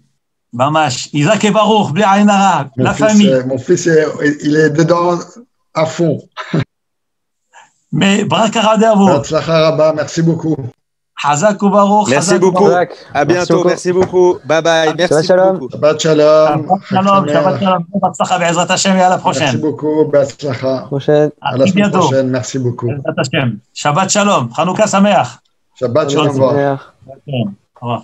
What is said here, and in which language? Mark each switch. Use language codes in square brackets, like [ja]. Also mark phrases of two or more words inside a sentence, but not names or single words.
[he] Bamash, Isaac et Baruch, בלי עין הרע, [fr] la famille. Mon fils, il est dedans à fond. Mais Brakarabe à vous. Merci beaucoup. [he] חזק וברוך. [fr] Merci beaucoup. À bientôt. Merci beaucoup. Bye bye. Merci beaucoup. [he] שבת שלום. שבת שלום. בהצלחה בעזרת השם [fr] et à la prochaine. Merci beaucoup. Batzlacha. À la semaine prochaine. Merci beaucoup. [he] שבת שלום. חנוכה שמח. שבת שלום. [fr] Au revoir.